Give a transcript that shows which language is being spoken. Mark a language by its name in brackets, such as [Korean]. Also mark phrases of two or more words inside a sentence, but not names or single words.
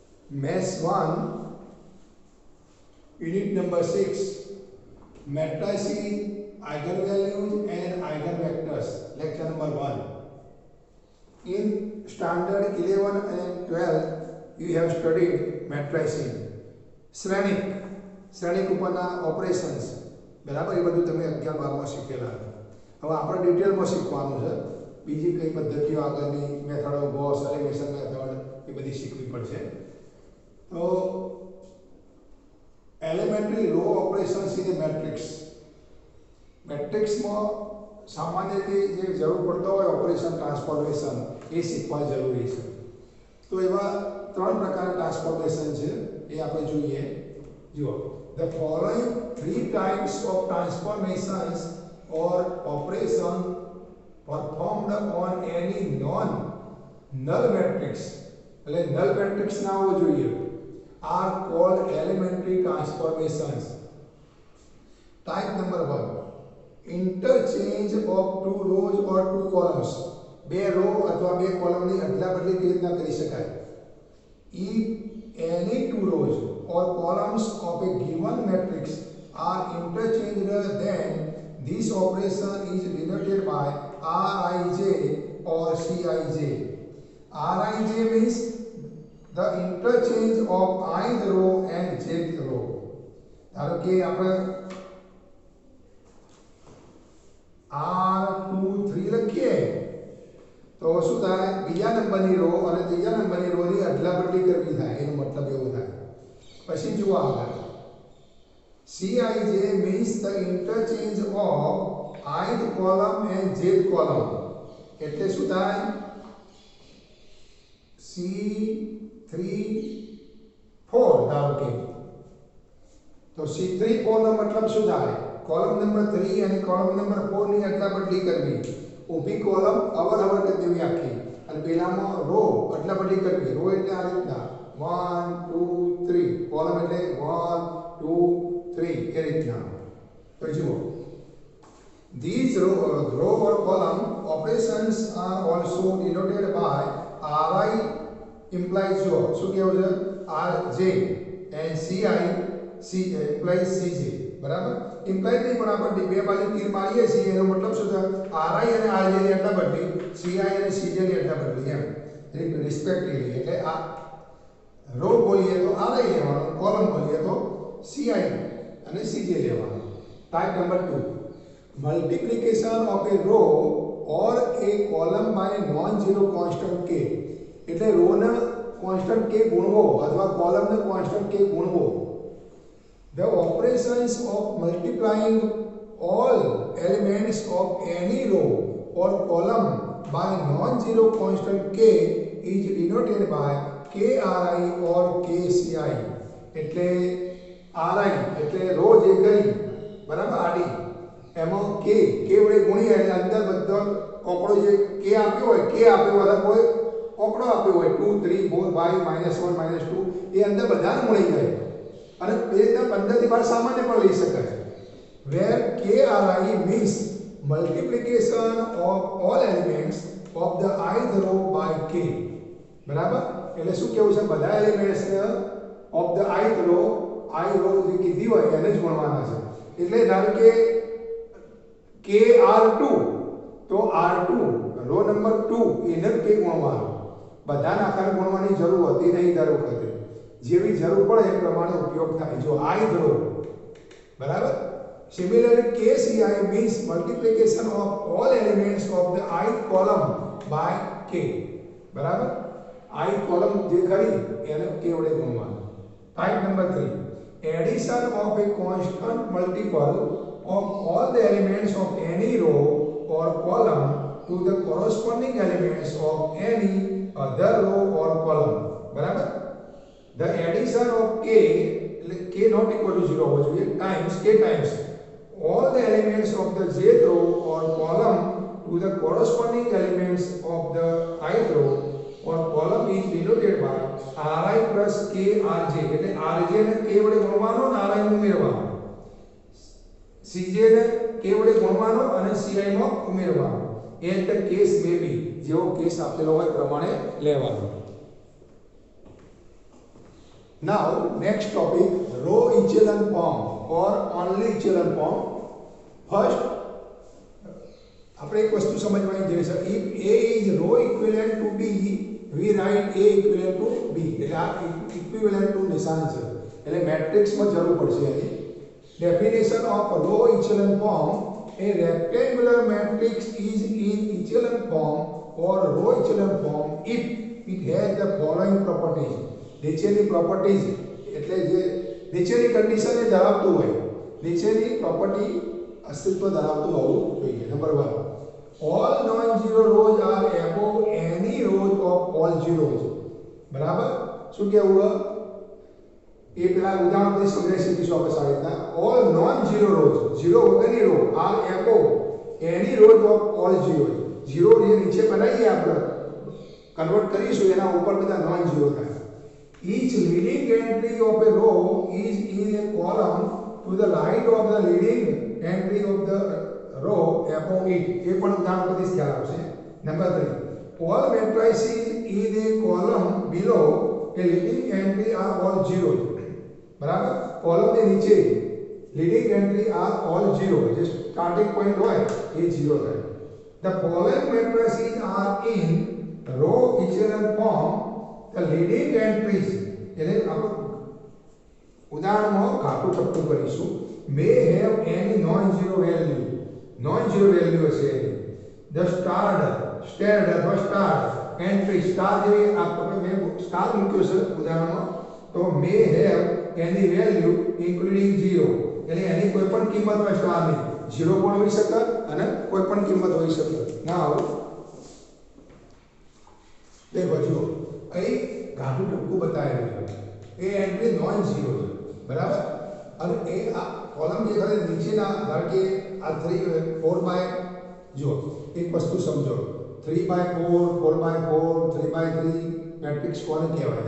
[English] Maths 1, Unit number 6, Matrices, Eigenvalues and Eigenvectors, Lecture number 1. In Standard 11 and 12, you have studied matrices, [Gujarati] શ્રેણિક ઉપરના ઓપરેશન્સ, બરાબર? એ બધું તમે 11-12માં શીખેલા. હવે આપણે ડિટેલમાં શીખવાનું છે. બીજી કઈ પદ્ધતિઓ આગળની [English] method of Gauss elimination method [Gujarati] એ બધી શીખવી પડશે. [English] તો elementary row operations in matrix. [Gujarati] મેટ્રિક્સમાં સામાન્ય રીતે જે જરૂર પડતો હોય [English] operation transformation [Gujarati] એ શીખવા જરૂરી છે. તો એવા ત્રણ પ્રકારના ટ્રાન્સફોર્મેશન છે એ આપણે જોઈએ. જુઓ, [English] the following 3 types of transformations or operation performed on any non-null matrix, [Gujarati] એટલે [English] null matrix [Gujarati] ના હોવો જોઈએ, [English] are called elementary transformations. Type number 1, interchange of 2 rows or 2 columns. [Gujarati] બે રો અથવા બે કોલમની અદલા બદલી કેવી રીતના કરી શકાય? [English] If any 2 rows or columns of a given matrix are interchanged, then this operation is denoted by Rij or Cij. Rij means the interchange of ith row and jth row. [Gujarati] ધારો કે આપણે R2 3 લખીએ તો શું થાય? બીજા નંબરની રો અને ત્રીજા નંબરની રોની અદલા બદલી કરવી થાય, એનો મતલબ એવો થાય. પછી જુઓ આગળ, [English] Cij means the interchange of ith column and jth column. [Gujarati] એટલે શું થાય? C3 4 ધારો કે, તો C3 4 નો મતલબ શું થાય? કોલમ નંબર 3 અને કોલમ નંબર 4 ની અદલા બદલી કરવી. ઊભી કોલમ અવર કરી દેવી આખી, અને પેલામાં રો અદલા બદલી કરવી. રો એટલે આ રીતના 1 2 3, કોલમ એટલે 1 2 3 એ રીતના. તો જુઓ, [English] these row or column operations are also denoted by Ri implies [Gujarati] જો શું કહેવું છે? [English] Rj and Ci implies Cj. [Gujarati] બરાબર? ઇમ્પ્લાય નહીં, પણ આપણે બે બાજુ તીર મારીએ છીએ એનો મતલબ શું થાય? Ri અને Rj ની અદલા બદલી, Ci અને Cj ની અદલા બદલી, એમ રિસ્પેક્ટિવલી. એટલે આ રો બોલીએ તો Ri લેવાનું, કોલમ બોલીએ તો Ci અને Cj લેવાનું. [English] type number 2, multiplication of a row or a column by non zero constant k. [Gujarati] એટલે રોને કોન્સ્ટન્ટ k ગુણવો અથવા કોલમને કોન્સ્ટન્ટ k ગુણવો. [English] The operations of multiplying all elements of any row or column by non-zero constant k is denoted by kri or kci. [Gujarati] એટલે ri એટલે રો જે કરી, બરાબર, આડી, એમાં k વડે ગુણીએ એટલે અંદર બધો ઓકળો જે k આપ્યો હોય, k આપ્યો હોય કોઈ ઓકળો આપ્યો હોય 2 3 4 5 -1 -2 એ અંદર બધાને મળી જાય. અને એ રીતના 15 થી 12 સામાન્ય પણ લઈ શકાય. [English] where kri means multiplication of all elements of the ith row by k. [Gujarati] બરાબર? એટલે શું કહેવું છે? બધા એલિમેન્ટ્સ [English] of the ith row, I row [Gujarati] જે કીધી હોય એને જ ગણવાના છે. એટલે ધારો કે kr2 તો r2 રો નંબર 2 એને જ k ગણવાનો. બધાના આકારે ગણવાની જરૂર હતી નહીં દર વખતે, જેવી જરૂર પડે એ પ્રમાણે ઉપયોગ થાય. જો [English] ith row, [Gujarati] બરાબર? [English] Similarly, KCI means multiplication of all elements of the ith column by k. [Gujarati] બરાબર? [English] ith column [Gujarati] જે કરી એને k વડે ગુણવાનું. [English] Type number 3, addition of a constant multiple of all the elements of any row or column to the corresponding elements of any other row or column. [Gujarati] બરાબર? [English] The addition of k not equal to 0 [Gujarati] હોવો જોઈએ, [English] times k times all the elements of the jth row or column to the corresponding elements of the ith row or column is denoted by ri plus krj. [Gujarati] એટલે rj ને k વડે ગુણવાનો અને ri ને ઉમેરવાનો, cj ને k વડે ગુણવાનો અને ci માં ઉમેરવાનો. [English] એ the case may be, [Gujarati] જેવો કેસ આપેલો હોય પ્રમાણે લેવાનો. [English] Now, next topic, row echelon form or only echelon form. First, [Gujarati] આપણે એક વસ્તુ સમજવાની જરૂર છે. [English] If A is row equivalent to B, we write A equivalent to B. [Gujarati] એટલે આ [English] equivalent to [Gujarati] નિશાન છે. એટલે મેટ્રિક્સમાં જરૂર પડશે એની. [English] Definition of row echelon form: a rectangular matrix is in echelon form or row echelon form if it has the following properties. [Gujarati] નીચેની પ્રોપર્ટીઝ એટલે જે નીચેની કન્ડિશન એ ધરાવતું હોય, નીચેની પ્રોપર્ટી અસ્તિત્વ ધરાવતું હોવું જોઈએ. નંબર 1, [English] all non-zero rows are above any rows of all zeros. [Gujarati] બરાબર? શું કહેવું? એ પેલા ઉદાહરણ થી સમજાવી શકીશું આપણે સારી રીતના. [English] all non-zero rows, [Gujarati] ઝીરો વગરની રો, [English] are above any rows of all zeros. [Gujarati] ઝીરો જે નીચે બનાવીએ આપણે કન્વર્ટ કરીશું એના ઉપર બધા [English] non zero [Gujarati] થાય. [English] Each leading entry of a row is in a column to the right of the leading entry of the row above it. [Gujarati] ये पण उदाहरण परથી જ ખ્યાલ આવશે. [English] Number 3, all matrices in a column below a leading entry are all zeros. બરાબર? [Gujarati] કોલમ ની નીચે [English] leading entry are all zero. [Gujarati] જે [English] starting point [Gujarati] હોય એ 0 થાય. [English] The following matrices are in row echelon form. The leading entries, [Gujarati] એટલે આપણે ઉદાહરણમાં ઘાટું ટપકું કરીશું. [English] may have any non-zero value. non-zero value હશે. the starred અથવા starred entry, star [Gujarati] જેવી આપણે મેં સ્ટાર મૂક્યો છે ઉદાહરણમાં, તો [English] may have any value including 0. [Gujarati] એટલે એની કોઈ પણ કિંમત હોય સ્ટારની, 0 પણ હોઈ શકે અને કોઈ પણ કિંમત હોઈ શકે. ના દેખો જુઓ, અહીં ઘાટું ટપકું બતાવેલું છે. એ [English] entry non zero [Gujarati] છે. બરાબર? અને એ આ કોલમ જે ખરે નીચેના ધારો કે આ 4/, જુઓ એક વસ્તુ સમજો, 3/4, 4/4, 3/3 મેટ્રિક્સ કોને કહેવાય?